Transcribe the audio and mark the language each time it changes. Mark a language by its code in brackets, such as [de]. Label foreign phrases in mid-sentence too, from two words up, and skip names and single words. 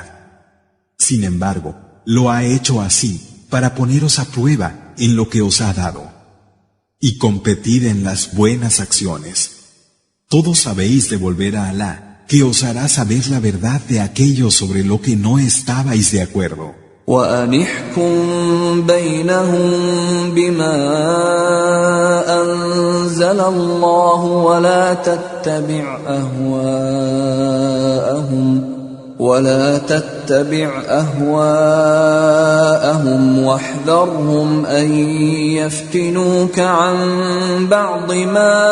[es] Sin embargo, lo ha hecho así para poneros a prueba en lo que os ha dado. Y competid en las buenas acciones. Todos sabéis de volver a Alá, que os hará saber la verdad de aquello sobre lo que no estabais de acuerdo. [ar] وأنحكم بينهم بما أنزل الله ولا تتبع أهواءهم واحذرهم أن يفتنوك عن بعض ما